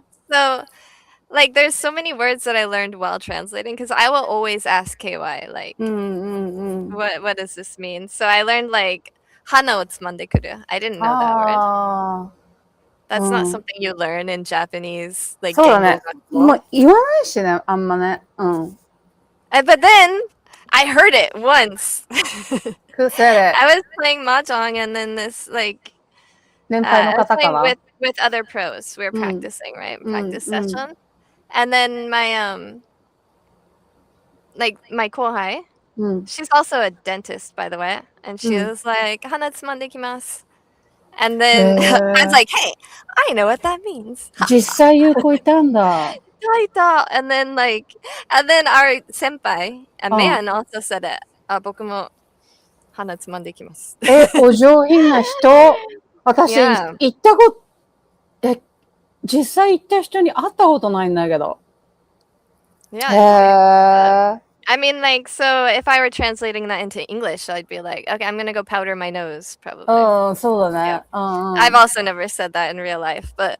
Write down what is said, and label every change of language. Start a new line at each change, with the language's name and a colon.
English: So like there's so many words that I learned while translating, because I will always ask KY like what does this mean? So I learned like
Japanese: hana o tsumande kuru.
English: I didn't know that word. That's not something you learn in Japanese. Like,
Japanese: そうだね。もう言わないしね、あんまね。
English: But then I heard it once. Who said it? I was playing mahjong, and then this like I was playing with other pros. We were practicing, right? Practice session. And then my like my kohai, she's also a dentist, by the way, and she was like,
Japanese: "Hana tsumande kimasu."
English: And then I was like, "Hey, I know what that means."
Japanese: 実際有効いたんだ。
English: And then our senpai, a man, also said it.
Japanese: 僕も鼻つまんできます。お上品な人。私、行った実際行った人に会ったことないんだけど。
English: I mean, like, so if I were translating that into English, I'd be like, okay, I'm gonna go powder my nose, probably.
Japanese: そうだね。
English: I've also never said that in real life, but